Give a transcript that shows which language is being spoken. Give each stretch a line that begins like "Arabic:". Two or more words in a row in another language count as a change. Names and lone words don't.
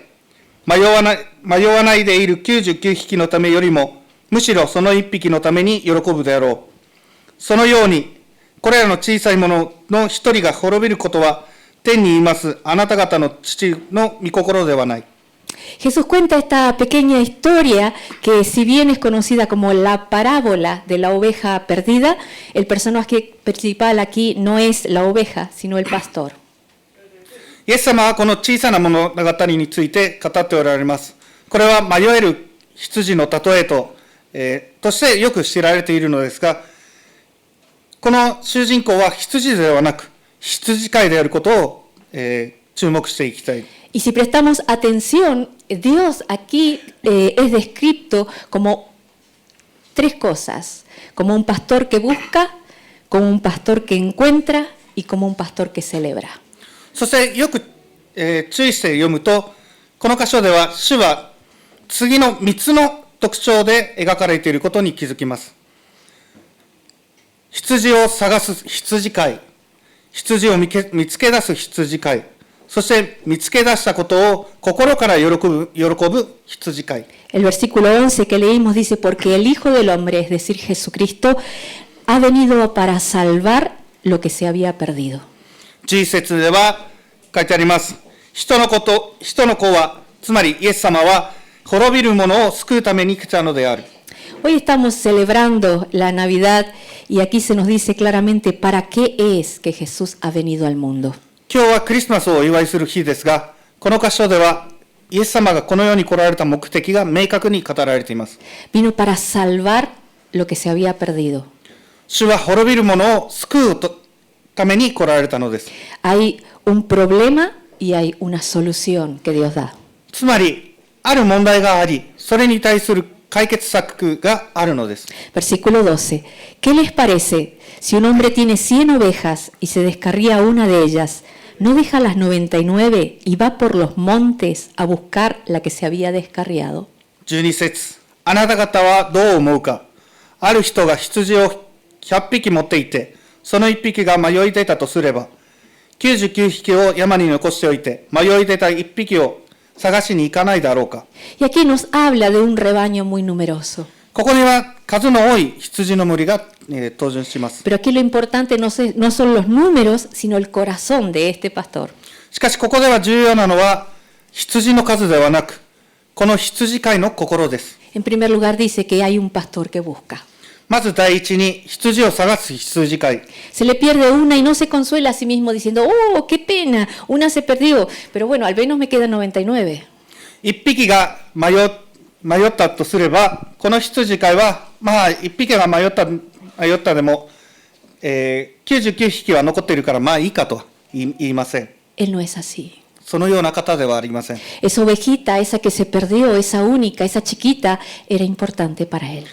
Japanese: 迷わないでいる99匹のためよりも、むしろその1匹のために喜ぶであろう。そのように、これらの小さいものの一人が滅びることは、天にいますあなた方の父の御心ではない。
Spanish: Jesús cuenta esta pequeña historia que, si bien es conocida como la parábola de la oveja perdida, el personaje principal aquí no es la oveja, sino el pastor.
Japanese: イエス様はこの小さな物語について語っておられます。これは迷える羊の例えととしてよく知られているのですが、この主人公は羊ではなく羊飼いであることを、注目していきたい。
Spanish: Y si prestamos atención, Dios aquí es descrito como tres cosas, como un pastor que busca, como un pastor que encuentra y como un pastor que celebra.
Japanese: そしてよく、注意して読むと、この箇所では主は次の3つの特徴で描かれていることに気づきます。羊を探す羊飼い、羊を見つけ出す羊飼い、そして見つけ出したことを心から喜ぶ羊飼い。
Spanish: El versículo 11 que leímos dice, porque el Hijo del Hombre, es decir, Jesucristo, ha venido para salvar lo que se había perdido.
Japanese: 11 節では書いてあります。人の子は、つまりイエス様は滅びる者を救うために来たのである。
Spanish: Hoy estamos celebrando la Navidad y aquí se nos dice claramente para qué es que Jesús ha venido al mundo.
Japanese: 今日はクリスマスをお祝いする日ですが、この箇所ではイエス様がこの世に来られた目的が明確に語られています。
Spanish: Vino para salvar lo que se había perdido.
Japanese: 主は滅びる者を救うために来られたのです。
Spanish: Hay un problema y hay una solución que Dios da.
Japanese: つまり、ある問題があり、それに対する解決策があるのです。
Spanish: Versículo 12. ¿Qué les parece si un hombre tiene 100 ovejas y se descarría una de ellas? ¿No deja las 99 y va por los montes a buscar la que se había descarriado?
Japanese: 12 節。あなた方はどう思うか。ある人が羊を100匹持っていて、その1匹が迷い出たとすれば、99匹を山に残しておいて、迷い出た1匹を探しに行かないだろうか。
Spanish: Y aquí nos habla de un rebaño muy numeroso.
Japanese: ここには数の多い羊の群れが、登場します。
Spanish: Pero aquí lo importante no son los números, sino el corazón de este pastor.
Japanese: しかしここでは重要なのは羊の数ではなく、この羊飼いの心です。
Spanish: En primer lugar dice que hay un pastor que busca.
Japanese: まず第一に羊を探す羊飼い。
Spanish: Se le pierde una y no se consuela a sí mismo diciendo, oh, qué pena, una se perdió, pero bueno, al menos me quedan 99.
Japanese: 一匹が迷ったとすれば、この羊飼いは、まあ一匹が迷ったでも、99匹は残っているからまあいいかとは言いません。
Spanish: Él no es así.
Japanese: そのような方ではありません。
Spanish: Esa ovejita, esa que se perdió, esa única, esa chiquita, era importante para él.